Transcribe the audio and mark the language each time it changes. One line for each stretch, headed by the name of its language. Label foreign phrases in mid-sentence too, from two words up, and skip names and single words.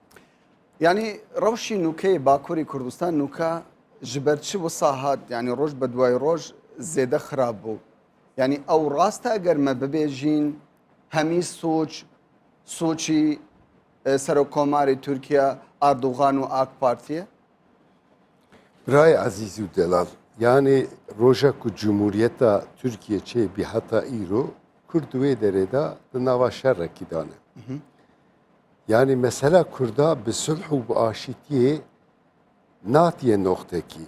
Kurdish: ینی ڕەوشی نوکەی باکووری کوردستان نوکە ژبەر چ وساهات ینی ڕۆژ بە دوای ڕۆژ زێدە خراپ بوو ینی ئەو ڕاستە گەرمە ببێژین هەمی سوچی سەرۆکۆماری تورکیا ئاردوغان و ئاک پارتیە برای عزیز و دلال yani roja ku Cumhuriyeta Türkiye çê bihata îro Kurd wê derê da di nava şerrekî dane. Yani mesela Kurda bi sulh û bi aşîtiyê natiye noxtekî.